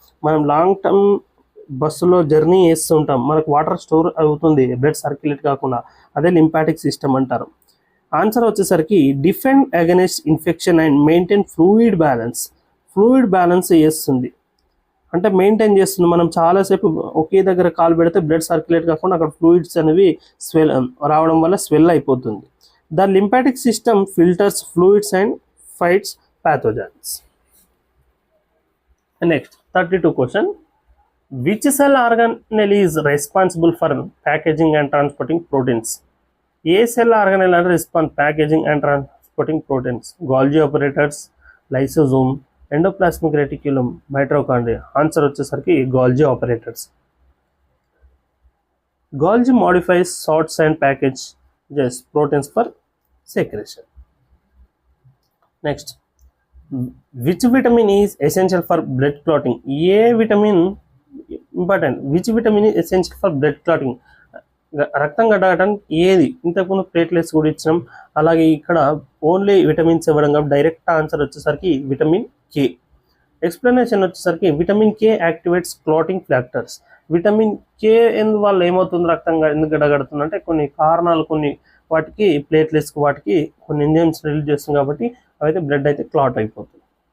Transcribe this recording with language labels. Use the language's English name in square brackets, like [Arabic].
[Telugu] మనం long term బస్సులో journey చేస్తుంటాం, మనకు వాటర్ స్టోర్ అవుతుంది బ్లడ్ సర్క్యులేట్ కాకుండా, అదే లింపాటిక్ సిస్టమ్ అంటారు. [English] Answer వచ్చేసరికి defend against infection and maintain fluid balance చేస్తుంది. [Telugu] అంటే మెయింటైన్ చేస్తుంది. మనం చాలాసేపు ఒకే దగ్గర కాలు పెడితే బ్లడ్ సర్క్యులేట్ కాకుండా అక్కడ ఫ్లూయిడ్స్ అనేవి రావడం వల్ల స్వెల్ అయిపోతుంది. [English] The lymphatic system filters fluids and fights pathogens. Next, 32 question. Which cell organelle is responsible for packaging and transporting proteins? ఏ cell organelle అంటే response packaging and transporting proteins? Golgi apparatus, lysosome, endoplasmic reticulum, mitochondria. Answer వచ్చేసరికి Golgi apparatus. Golgi modifies sorts and packages proteins for secretion. Next, which vitamin is essential for blood clotting? A vitamin important. Which vitamin is essential for blood clotting? [Telugu] రక్తం గడ్డగటానికి ఏది? ఇంతకుముందు platelets కూడా ఇచ్చినాం, అలాగే ఇక్కడ only vitamins ఇవ్వడం కాబట్టి డైరెక్ట్ ఆన్సర్ వచ్చేసరికి విటమిన్ కే. [English] Explanation వచ్చేసరికి vitamin K activates clotting factors. [Telugu] Vitamin K వల్ల ఏమవుతుంది రక్తం ఎందుకు గడ్డగడుతుంది అంటే కొన్ని కారణాలు, కొన్ని వాటికి ప్లేట్లెట్స్ వాటికి కొన్ని ఎంజైమ్స్ రిలీజ్ చేస్తుంది కాబట్టి అవైతే బ్లడ్ అయితే క్లాట్ అయిపోతుంది.